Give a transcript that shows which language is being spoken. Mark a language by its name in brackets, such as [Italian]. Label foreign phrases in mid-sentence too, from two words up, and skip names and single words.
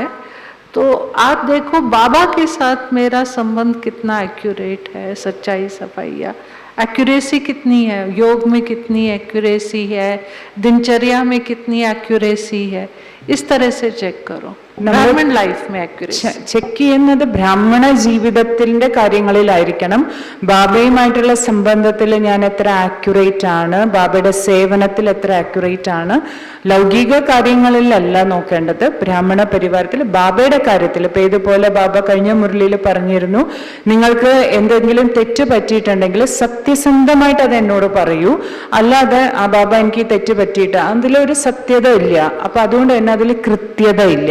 [Hindi] तो आप देखो बाबा के साथ मेरा संबंध कितना एक्यूरेट है, सच्चाई सफाइया एक्यूरेसी कितनी है, योग में कितनी एक्यूरेसी है, दिनचर्या में कितनी एक्यूरेसी है. इस तरह से चेक करो ब्राह्मण लाइफ में एक्यूरेसी. [Malayalam] ചെക്ക് ചെയ്യുന്നത് ബ്രാഹ്മണ ജീവിതത്തിന്റെ കാര്യങ്ങളിലായിരിക്കണം. ബാബയുമായിട്ടുള്ള സംബന്ധത്തിൽ ഞാൻ എത്ര ആക്യുറേറ്റ് ആണ്, ബാബയുടെ സേവനത്തിൽ എത്ര ആക്യുറേറ്റ് ആണ്. ലൗകിക കാര്യങ്ങളിലല്ല നോക്കേണ്ടത്, ബ്രാഹ്മണ പരിവാരത്തിൽ ബാബയുടെ കാര്യത്തിൽ. ഇപ്പൊ ഇതുപോലെ ബാബ കഴിഞ്ഞ മുരളിയിൽ പറഞ്ഞിരുന്നു, നിങ്ങൾക്ക് എന്തെങ്കിലും തെറ്റ് പറ്റിയിട്ടുണ്ടെങ്കിൽ സത്യസന്ധമായിട്ട് അത് എന്നോട് പറയൂ, അല്ലാതെ ആ ബാബ എനിക്ക് തെറ്റ് പറ്റിയിട്ട് അതിലൊരു സത്യത ഇല്ല, അപ്പൊ അതുകൊണ്ട് തന്നെ അതിൽ കൃത്യത ഇല്ല.